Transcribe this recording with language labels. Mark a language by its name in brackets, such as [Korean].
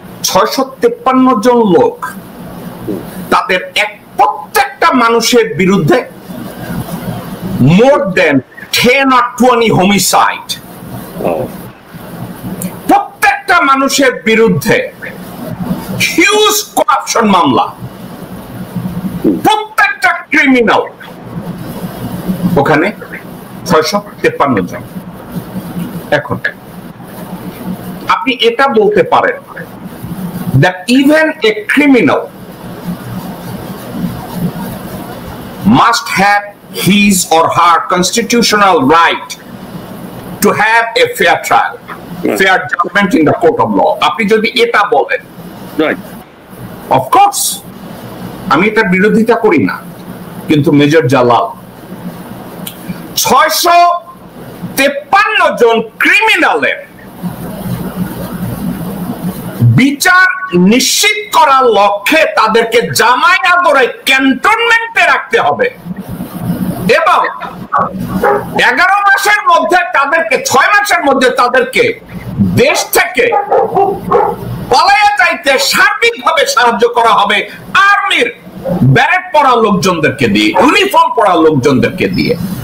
[Bangla] 653 জন লোক, তাদের প্রত্যেকটা মানুষের বিরুদ্ধে মোর দেন 10 or 20 হোমিসাইড, প্রত্যেকটা মানুষের বিরুদ্ধে হিউজ করাপশন মামলা, প্রত্যেকটা ক্রিমিনাল, ওখানে 653 জন। এখন আপনি এটা বলতে পারেন [English] that even a criminal must have his or her constitutional right to have a fair trial, fair judgment in the court of law. [Bangla] আপনি যদি এটা বলেন, রাইট, [English] of course [Bangla] আমি এটা বিরোধিতা করি না, কিন্তু মেজর জালাল 653 জন ক্রিমিনালের বিচার নিশ্চিত করার লক্ষ্যে তাদেরকে জামাই আদরে ক্যান্টনমেন্টে রাখতে হবে এবং 11 মাসের মধ্যে তাদেরকে 6 মাসের মধ্যে তাদেরকে দেশ থেকে পালাইয়া যাইতে সার্বিকভাবে সাহায্য করা হবে আর্মির ব্যারেট পরা লোকজনদেরকে দিয়ে, ইউনিফর্ম পরা লোকজনদেরকে দিয়ে।